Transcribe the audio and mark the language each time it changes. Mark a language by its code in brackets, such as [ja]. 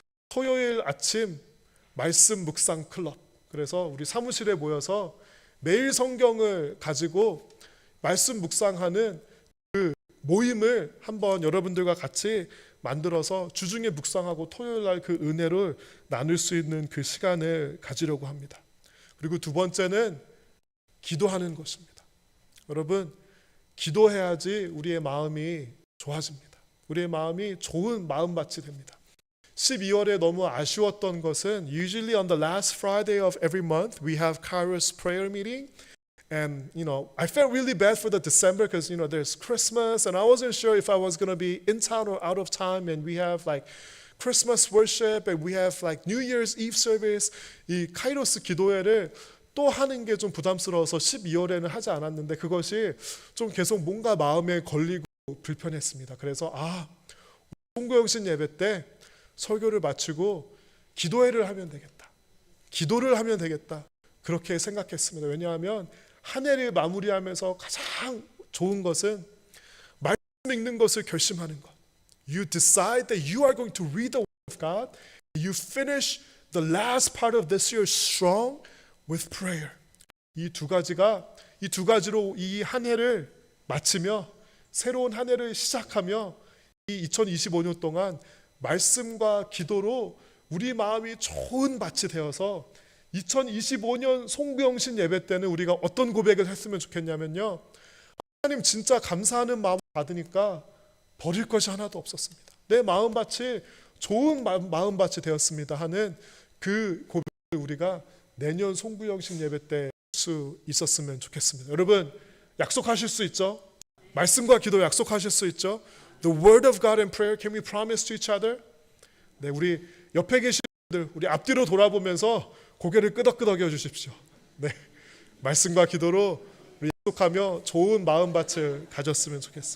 [ko] 토요일 아침 말씀 묵상 클럽. 그래서 우리 사무실에 모여서 매일 성경을 가지고 말씀 묵상하는 그 모임을 한번 여러분들과 같이 만들어서 주중에 묵상하고 토요일 날 그 은혜를 나눌 수 있는 그 시간을 가지려고 합니다. 그리고 두 번째는 기도하는 것입니다. 여러분 기도해야지 우리의 마음이 좋아집니다. 우리의 마음이 좋은 마음밭이 됩니다. 12월에 너무 아쉬웠던 것은 [en] usually on the last Friday of every month we have Kairos prayer meeting. And I felt really bad for the December because there's Christmas and I wasn't sure if I was going to be in town or out of town. And we have like Christmas worship and we have like New Year's Eve service. [ko] 이 카이로스 기도회를 또 하는 게 좀 부담스러워서 12월에는 하지 않았는데 그것이 좀 계속 뭔가 마음에 걸리고 불편했습니다. 그래서 송구영신 예배 때 설교를 마치고 기도회를 하면 되겠다. 기도를 하면 되겠다. 그렇게 생각했습니다. 왜냐하면 한 해를 마무리하면서 가장 좋은 것은 말씀 읽는 것을 결심하는 것. [en] You decide that you are going to read the word of God. You finish the last part of this year strong with prayer. [ko] 이 두 가지로 이 한 해를 마치며 새로운 한 해를 시작하며 이 2025년 동안 말씀과 기도로 우리 마음이 좋은 밭이 되어서 2025년 송구영신 예배 때는 우리가 어떤 고백을 했으면 좋겠냐면요. 하나님 진짜 감사하는 마음 받으니까 버릴 것이 하나도 없었습니다. 내 마음밭이 좋은 마음밭이 되었습니다 하는 그 고백을 우리가 내년 송구영신 예배 때 할 수 있었으면 좋겠습니다. 여러분 약속하실 수 있죠? 말씀과 기도 약속하실 수 있죠? [en] The word of God and prayer, can we promise to each other? [ko] 네, 우리 옆에 계신 분들 우리 앞뒤로 돌아보면서 고개를 끄덕끄덕여 주십시오. 네, 말씀과 기도로 우리 약속하며 좋은 마음밭을 가졌으면 좋겠습니다.